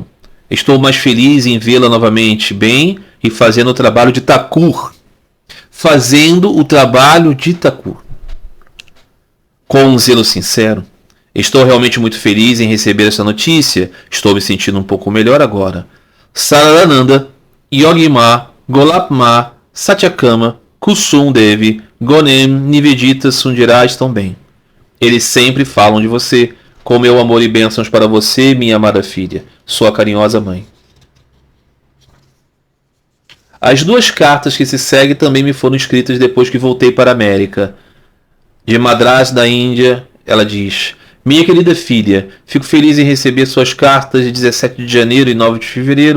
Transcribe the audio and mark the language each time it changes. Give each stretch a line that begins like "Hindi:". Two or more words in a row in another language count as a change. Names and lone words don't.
Portuguese: Estou mais feliz em vê-la novamente bem e fazendo o trabalho de Thakur. Fazendo o trabalho de Thakur. Com um zelo sincero, estou realmente muito feliz em receber essa notícia. Estou me sentindo um pouco melhor agora. Saradananda, Yogima, Golapma, Satyakama, Kusum Devi, Gonem, Nivedita, Sundirá estão bem. Eles sempre falam de você, com meu amor e bênçãos para você, minha amada filha, sua carinhosa mãe. As duas cartas que se seguem também me foram escritas depois que voltei para a América. De Madras, da Índia, ela diz: minha querida filha, fico feliz em receber suas cartas de 17 de janeiro e 9 de fevereiro.